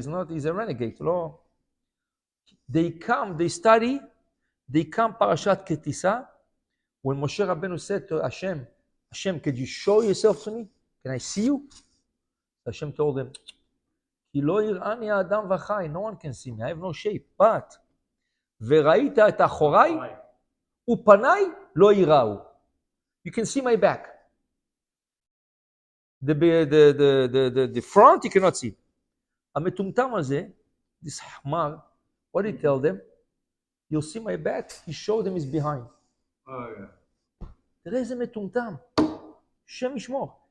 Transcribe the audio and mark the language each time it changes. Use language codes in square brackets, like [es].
[en] he's a renegade, לא. They study, Parashat Ketisa. When Moshe Rabbeinu said to Hashem, could you show yourself to me? Can I see you? Hashem told him, [he] כי לא יראני האדם וחי, [en] no one can see me, I have no shape, but, [he] וראית את אחוריי, ופניי לא יראו. [en] You can see my back. The front you cannot see. [he] המטומטם הזה, [en] this חמר, what did he tell them? You'll see my back, he showed them his behind. [he] תראה איזה מטומטם. שם ישמור.